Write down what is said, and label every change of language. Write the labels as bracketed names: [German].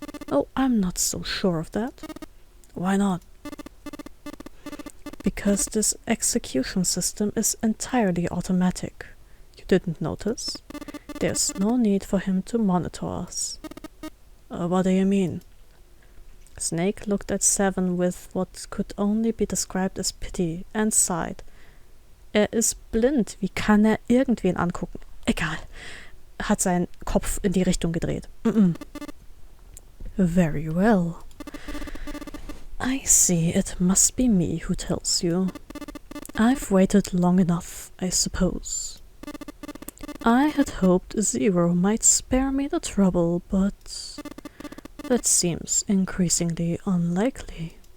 [English] Oh, I'm not so sure of that. Why not? Because this execution system is entirely automatic. You didn't notice? There's no need for him to monitor us. What do you mean? Snake looked at Seven with what could only be described as pity and sighed. [German] Ist blind. Wie kann irgendwen angucken? Egal. Hat seinen Kopf in die Richtung gedreht. [English] Very well. I see, it must be me who tells you. I've waited long enough, I suppose. I had hoped Zero might spare me the trouble, but that seems increasingly unlikely.